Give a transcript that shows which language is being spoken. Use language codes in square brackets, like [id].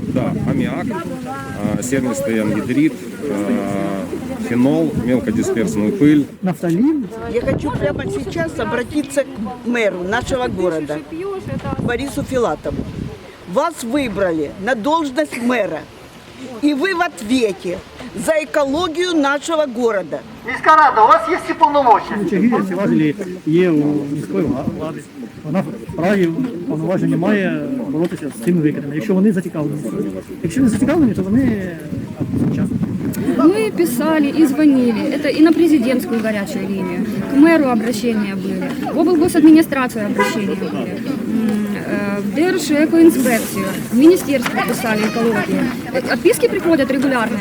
[ru] Да, аммиак, сернистый ангидрид, фенол, мелкодисперсную пыль. Нафталин. Я хочу прямо сейчас обратиться к мэру нашего города, Борису Филатову. Вас выбрали на должность мэра, и вы в ответе за экологию нашего города. [uk] Міська рада, у вас є всі повноваження. Ці важелі є у міської влади. Вона вправі повноваження має боротися з цими викидами, якщо вони зацікавлені. Якщо не зацікавлені, то вони вчасно. [ru] Мы писали и звонили, это и на президентскую горячую линию, к мэру обращения были, в облгосадминистрацию обращения были, в Держэкоинспекцию, в министерство писали экологию. Отписки приходят регулярно.